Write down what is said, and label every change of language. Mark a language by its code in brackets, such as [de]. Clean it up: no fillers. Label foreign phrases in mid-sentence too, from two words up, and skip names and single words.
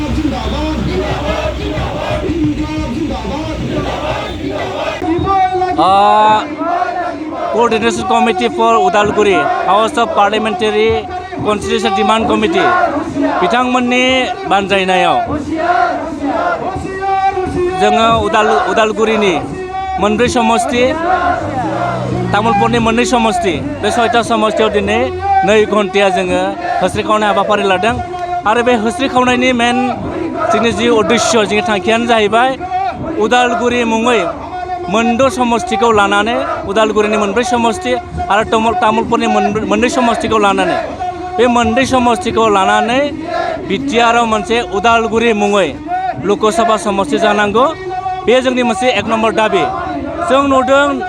[en] Coordination Committee for Udalguri, House of Parliamentary Constitution Demand Committee, [brx] बिथांमोननि बानजायनायाव जोङो उदालगुरिनि मोनब्रै समष्टि तामुलपुरनि मोननै समष्टि बे 6टा समष्टियाव दिनै 2 घन्टाया जोङो होस्रिखावनाय हाबाफारि लादों आरो बे होस्रिखावनायनि मेन जोंनि जि उद्देश्य जोंनि थांखियानो जाहैबाय उदालगुरि मुङै मोनद' समष्टिखौ लानानै उदालगुरिनि मोनब्रै समष्टि आरो तामुलपुरनि मोननै समष्टिखौ लानानै बे मोननै समष्टिखौ लानानै बिटिआरआव मोनसे उदालगुरि मुङै लकसभा समष्टि जानांगौ बे जोंनि मोनसे 1 नम्बर दाबि जों नुदों